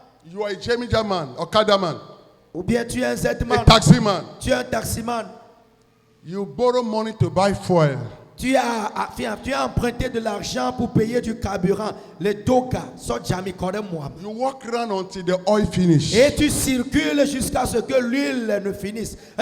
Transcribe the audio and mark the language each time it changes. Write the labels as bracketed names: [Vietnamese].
[English] you are a Jamija man, Okada man, [French] ou bien tu es un Z-man, [English] a taxi man, [French] tu es un taximan, [English] you borrow money to buy fuel. [French] Tu as emprunté de l'argent pour payer du carburant. Le doka, [English] you walk around until the oil finish. [French] Et tu circules jusqu'à ce que l'huile ne finisse.